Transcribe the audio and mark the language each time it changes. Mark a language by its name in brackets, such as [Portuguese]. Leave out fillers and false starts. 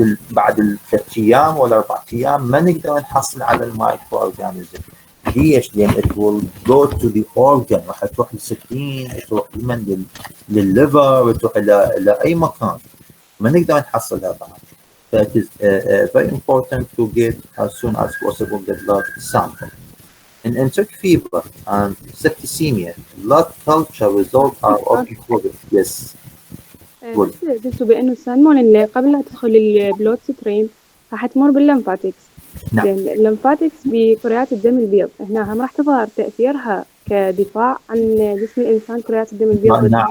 [Arabic] بعد 3 ايام ولا 4 ايام ما نقدر نحصل على المايكرو اورجانيزم. ليش؟ لان [English] it will go to the organ، [Arabic] راح تروح للسكين، تروح للليفر، تروح الى اي مكان، ما نقدر نحصلها بعد. [English] That is very important to get as soon as possible the blood sample. In enteric fever and septicemia, blood culture results are often positive. Yes. [Arabic] قول. بس قلتوا بأنه السالمونيلا قبل لا تدخل البلوت ستريم راح تمر باللمفاتكس. نعم. زين اللمفاتكس بكريات الدم البيض هنا هم راح تظهر تأثيرها كدفاع عن جسم الإنسان كريات الدم البيض.